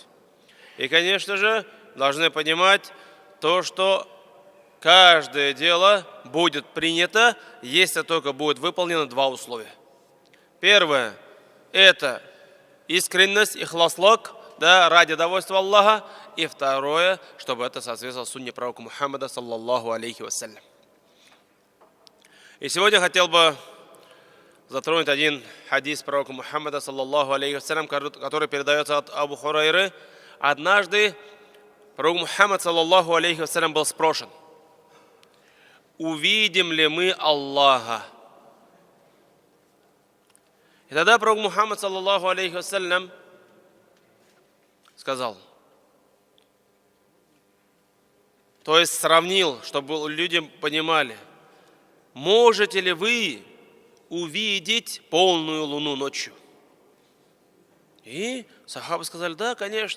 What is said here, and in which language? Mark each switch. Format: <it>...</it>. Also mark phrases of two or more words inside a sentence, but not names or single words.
<ru>И, конечно же, должны понимать то, что каждое дело будет принято, если только будет выполнено два условия. Первое – это искренность, ихласлак, да, ради довольства Аллаха. И второе, чтобы это соответствовало сунне пророка Мухаммада,</ru> <ar>صلى الله عليه وسلم.</ar> <ru>И сегодня хотел бы затронуть один хадис пророка Мухаммада,</ru> <ar>صلى الله عليه وسلم,</ar> <ru>который передается от Абу Хурайры. Однажды пророк Мухаммад,</ru> <ar>صلى الله عليه وسلم,</ar> <ru>был спрошен: увидим ли мы Аллаха? И тогда пророк Мухаммад,</ru> <ar>صلى الله عليه وسلم,</ar> <ru>сказал, то есть сравнил, чтобы люди понимали, можете ли вы увидеть полную луну ночью? И сахабы сказали, да, конечно.</ru>